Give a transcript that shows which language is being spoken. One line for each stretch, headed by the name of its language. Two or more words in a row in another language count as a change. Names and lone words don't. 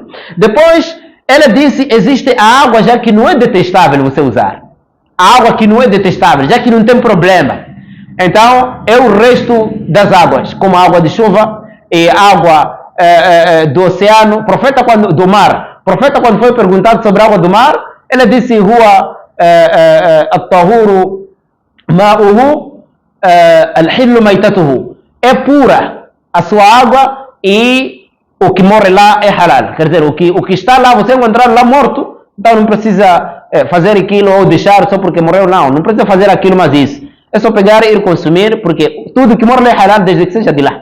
Portuguese: Depois, ela disse, existe a água já que não é detestável você usar. A água que não é detestável, já que não tem problema. Então, é o resto das águas, como a água de chuva e água do oceano, do mar. O profeta, quando foi perguntado sobre a água do mar, ele disse,
Arabic: هو الطهور ماؤه الحل ميتته.
Portuguese: É pura a sua água e o que morre lá é halal. Quer dizer, o que está lá, você encontrar lá morto, então não precisa fazer aquilo ou deixar só porque morreu, não precisa fazer aquilo, mas isso. É só pegar e ir consumir, porque tudo que morre é halal desde que seja de lá.